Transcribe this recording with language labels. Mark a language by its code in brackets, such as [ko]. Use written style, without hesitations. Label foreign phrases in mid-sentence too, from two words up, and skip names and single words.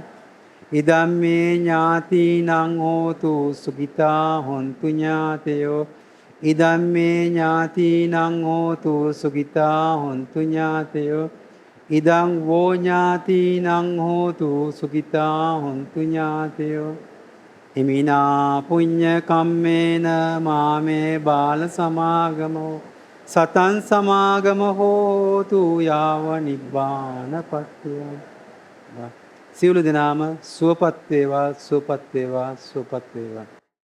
[pi] ඉදම්මේ ඥාතිනං හෝතු සුඛිතා හොන්තු ඥාතයෝ. ඉදම්මේ ඥාතිනං හෝතු සුඛිතා හොන්තු ඥාතයෝ. ඉදං වෝ ඥාතිනං හෝතු සුඛිතා හොන්තු ඥාතයෝ. ඉමිනා පුඤ්ඤ කම්මේන මාමේ බාල සමාගමෝ සතං සමාගම හෝතු යාව නිබ්බානපත්තිය. [si] සියලු දෙනාම සුවපත් වේවා සුවපත් වේවා සුවපත් වේවා.